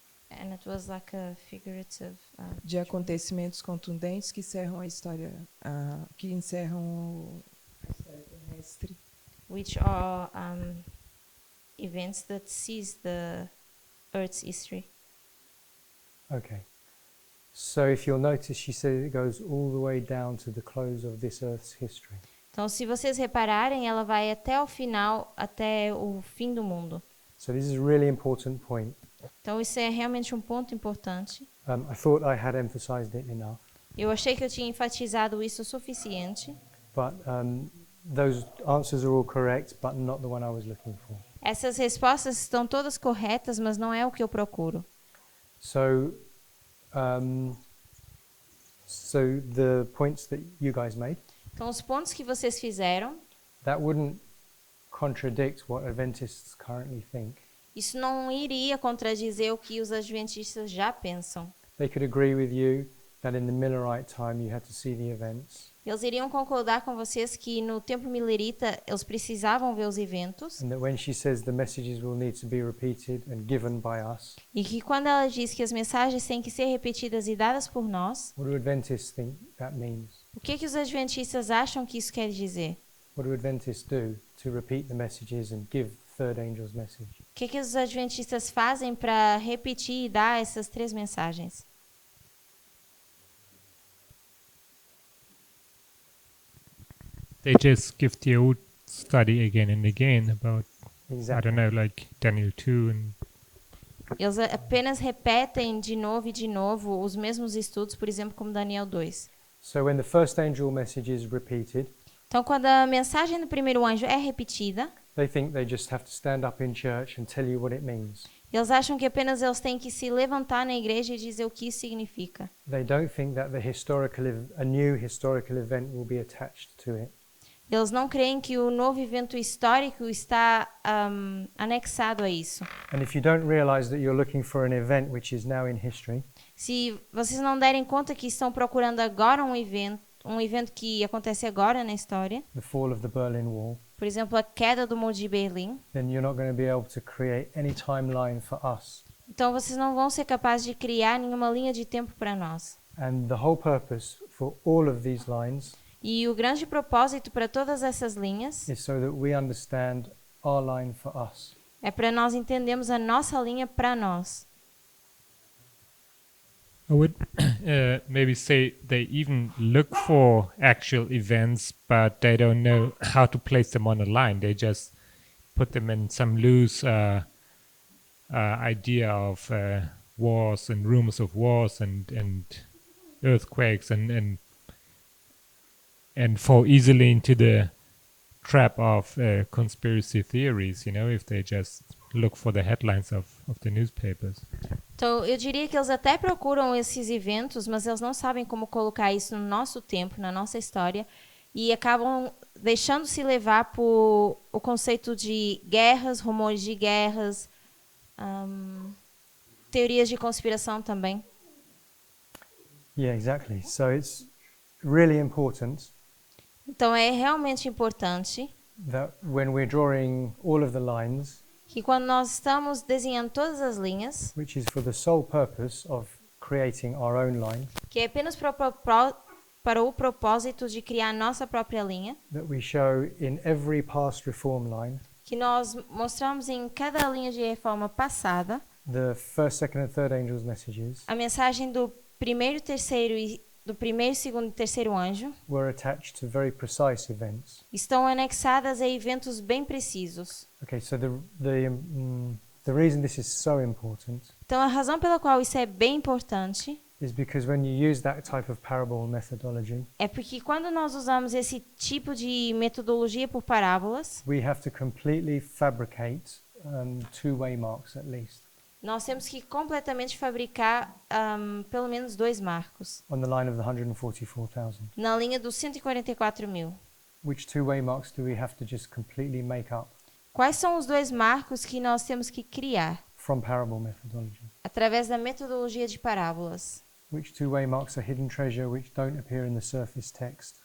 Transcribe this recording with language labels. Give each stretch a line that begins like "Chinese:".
English: And it was like a figurative
Portuguese: de acontecimentos contundentes que encerram a história, que encerram a história terrestre.
English: which are events that seize the Earth's history. Okay. So if you'll notice, she said it goes all the way down to the close of this Earth's history.
Portuguese: Então, se vocês repararem, ela vai até o final, até o fim do mundo.
English: So this is a really important point.
Portuguese: Então, isso é realmente um ponto importante.
English: I thought I had emphasized it enough,
Portuguese: Eu achei que eu tinha enfatizado isso o suficiente.
English: but those answers are all correct, but not the one I was looking for.
Portuguese: Essas respostas estão todas corretas, mas não é o que eu procuro.
English: So, so the points that you guys made,
Portuguese: Então, os pontos que vocês fizeram,
English: that wouldn't contradict what Adventists currently think.
Portuguese: isso não iria contradizer o que os adventistas já pensam.
English: They could agree with you that in the Millerite time you had to see the events,
Portuguese: Eles iriam concordar com vocês que no tempo milerita eles precisavam ver os eventos
English: and that when she says the messages will need to be repeated and given by us,
Portuguese: e que quando ela diz que as mensagens têm que ser repetidas e dadas por nós,
English: what do Adventists think that means?
Portuguese: o que os adventistas acham que isso quer dizer?
English: What do Adventists do to repeat the messages and give the third angel's message?
Portuguese: O que os adventistas fazem para repetir e dar essas três mensagens?
English: They just give the old study again and again about, I Exactly. don't know, like Daniel 2 and
Portuguese: Eles apenas repetem de novo os mesmos estudos, por exemplo, como Daniel 2.
English: So when the first angel message is repeated,
Portuguese: Então, quando a mensagem do primeiro anjo é repetida,
English: they think they just have to stand up in church and tell you what it means.
Portuguese: eles acham que apenas eles têm que se levantar na igreja e dizer o que isso significa.
English: They don't think that a new historical event will be attached to it.
Portuguese: Eles não creem que o novo evento histórico está anexado a isso.
English: And if you don't realize that you're looking for an event which is now in history,
Portuguese: Se vocês não derem conta que estão procurando agora um evento que acontece agora na história,
English: the fall of the Berlin Wall,
Portuguese: por exemplo, a queda do Muro de Berlim,
English: then you're not going to be able to create any timeline for us.
Portuguese: então vocês não vão ser capazes de criar nenhuma linha de tempo para nós.
English: And the whole purpose for all of these lines
Portuguese: E o grande propósito para todas essas linhas
English: is so that we understand our line for us.
Portuguese: é para nós entendermos a nossa linha para nós.
English: I would maybe say they even look for actual events, but they don't know how to place them on a line. They just put them in some loose idea of wars and rumors of wars and earthquakes and fall easily into the trap of conspiracy theories, you know, if they just look for the headlines of the newspapers.
Portuguese: Então, eu diria que eles até procuram esses eventos, mas eles não sabem como colocar isso no nosso tempo, na nossa história, e acabam deixando-se levar por o conceito de guerras, rumores de guerras, teorias de conspiração também.
English: Yeah, exactly. So it's really important
Portuguese: Então, é realmente importante
English: that when we're drawing all of the lines,
Portuguese: que quando nós estamos desenhando todas as linhas,
English: which is for the sole purpose of creating our own line,
Portuguese: que é apenas para o propósito de criar a nossa própria linha,
English: that we show in every past reform line
Portuguese: que nós mostramos em cada linha de reforma passada,
English: the first, second, and third angels' messages
Portuguese: A mensagem do primeiro, terceiro e do primeiro, segundo e terceiro anjo
English: were attached to very precise events.
Portuguese: estão anexadas a eventos bem precisos.
English: Okay, so the reason this is so important
Portuguese: Então, a razão pela qual isso é bem importante
English: is because when you use that type of parable methodology,
Portuguese: é porque quando nós usamos esse tipo de metodologia por parábolas,
English: we have to completely fabricate two-way marks at least
Portuguese: nós temos que completamente fabricar pelo menos 2 marcos
English: on the line of the 144,000.
Portuguese: na linha dos 144.000.
English: Which two-way marks do we have to just completely make up
Portuguese: Quais são os 2 marcos que nós temos que criar
English: from parable methodology?
Portuguese: através da metodologia de parábolas?
English: Which two-way marks are hidden treasure which don't appear in the surface text?